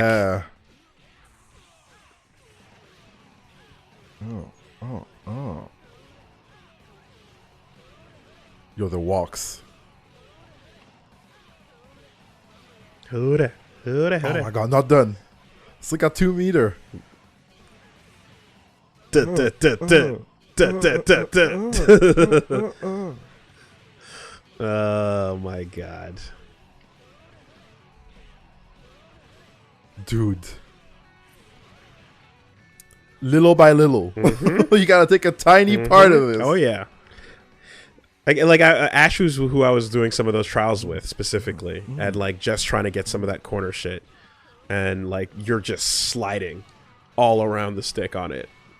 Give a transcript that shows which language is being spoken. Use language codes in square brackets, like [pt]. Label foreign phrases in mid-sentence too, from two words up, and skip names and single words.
[en] Yeah. Oh. Yo, the walks. Hoorah, hoorah, Oh hoorah. my god, not done. Still got 2 meter. Duh, duh, duh, duh. Duh, duh, duh, duh. Oh my god. Dude. Little by little. You gotta take a tiny part of this. Oh yeah. Ash was who I was doing some of those trials with specifically, and like just trying to get some of that corner shit, and like you're just sliding all around the stick on it.